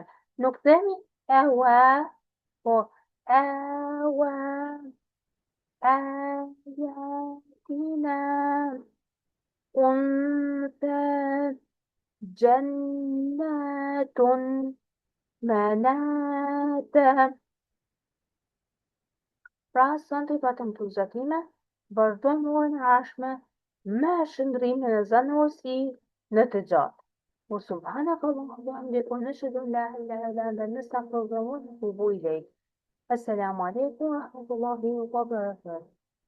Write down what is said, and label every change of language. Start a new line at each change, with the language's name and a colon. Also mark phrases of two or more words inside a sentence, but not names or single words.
Albanian: Nuk themi awa, po awa, ayatina, unta, jannatun, manata. Pra, sonte i patëm të zgjatime, vazhdojmë orën e ardhshme me shndrimin e zanorës i në të gjatë.
Arabic: وسبحانك اللهم وبحمدك ونشهد ان لا اله الا انت نستغفرك ونتوب اليك. السلام عليكم ورحمه الله وبركاته.